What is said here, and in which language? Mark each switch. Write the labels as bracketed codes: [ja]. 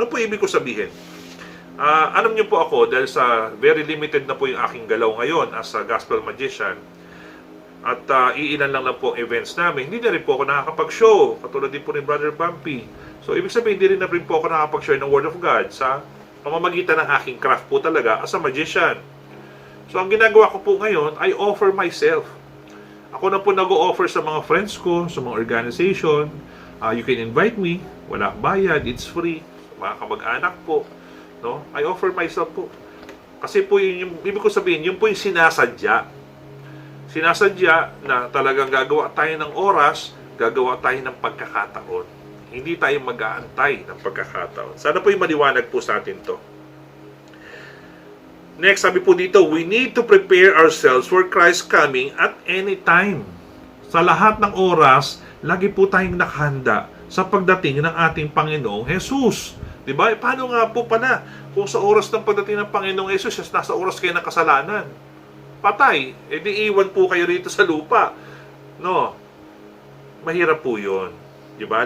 [tl] Ano po ibig ko sabihin? Alam niyo po ako, dahil sa very limited na po yung aking galaw ngayon as a gospel magician, at iilan lang po ang events namin, hindi na rin po ako nakakapag-show, katulad din po ni Brother Bumpy. So, ibig sabihin, hindi rin po ako nakakapag-share ng Word of God sa pamamagitan ng aking craft po talaga as a magician. So, ang ginagawa ko po ngayon, [en] I offer myself. [tl] Ako na po nag-o-offer sa mga friends ko, sa mga organization. [en] You can invite me, [tl] wala bayad, [en] it's free. [tl] Mga kamag-anak po. No? [en] I offer myself [tl] po. Kasi po yun yung, ibig ko sabihin, yun po yung sinasadya. Sinasadya na talagang gagawa tayo ng oras, gagawa tayo ng pagkakataon. Hindi tayo mag-aantay ng pagkakataon. Sana po yung maliwanag po sa atin to. [en] Next, [tl] sabi po dito, [en] we need to prepare ourselves for Christ's coming at any time. [tl] Sa lahat ng oras, lagi po tayong nakahanda sa pagdating ng ating Panginoong Jesus. Diba? E paano nga po pala kung sa oras ng pagdating ng Panginoong Jesus, nasa oras kayo ng kasalanan? Patay. E di iwan po kayo rito sa lupa. No? Mahirap po yun. Diba?